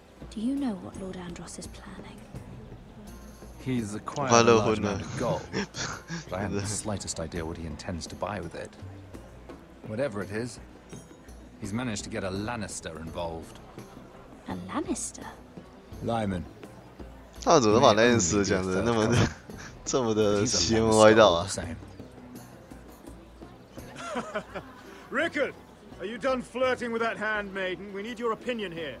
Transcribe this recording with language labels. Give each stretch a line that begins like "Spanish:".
English: Do you know what Lord Andros is planning? He's acquired a large amount of gold, but I haven't the slightest idea what he intends to buy with it. Whatever it is, he's managed to get a Lannister involved. A Lannister? Lyman.
Chinese: 他怎么把那件事讲的那么的这么的邪门歪道啊
English: Rickard, are you done flirting with that handmaiden? We need your opinion here.